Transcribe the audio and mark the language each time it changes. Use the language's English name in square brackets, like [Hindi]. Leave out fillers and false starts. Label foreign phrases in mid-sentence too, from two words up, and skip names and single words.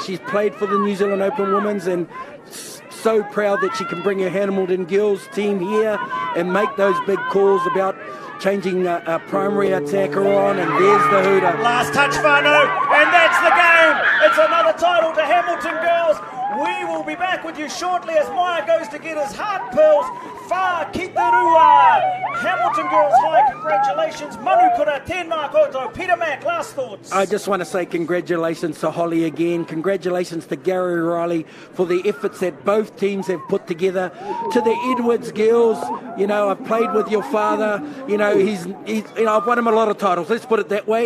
[English] She's played for the New Zealand Open Women's, and so proud that she can bring her Hamilton Girls team here and make those big calls about changing a primary attacker on, and there's the hooter. Last touch, Whānau, and that's the game. It's another title to Hamilton Girls. We will be back with you shortly as Maya goes to get his heart pearls. [Māori] Whā ki te rua. Hamilton Girls High, congratulations. Manukura, tēnā koutou. [English] Peter Mack, last thoughts. I just want to say congratulations to Holly again. Congratulations to Gary Riley for the efforts that both teams have put together. To the Edwards girls, you know, I've played with your father. You know, he's I've won him a lot of titles. Let's put it that way.